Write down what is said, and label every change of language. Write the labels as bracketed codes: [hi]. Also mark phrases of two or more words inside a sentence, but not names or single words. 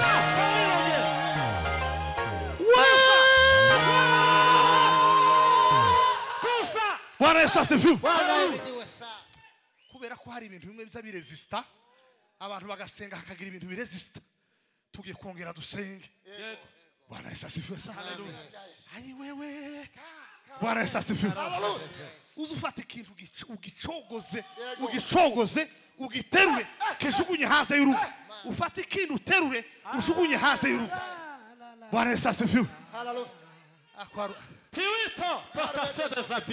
[sw] Bwana Yesu asifiwe. [rn] Kubera ko hari ibintu bimwe biza biresista abantu bagasenga hakagira ibintu biresista tugiye kongera dusenge. Yego. [sw] Bwana Yesu asifiwe sana. Ayi wewe. Bwana Yesu asifiwe. [rn] Uzufata ikintu ugicogoze ugiterure kejugunye hanze y'urugo. Ufata ikintu uterure ujugunye hanze y'urugo. [sw] Bwana Yesu asifiwe. Haleluya. Tiwito toka sede zabi.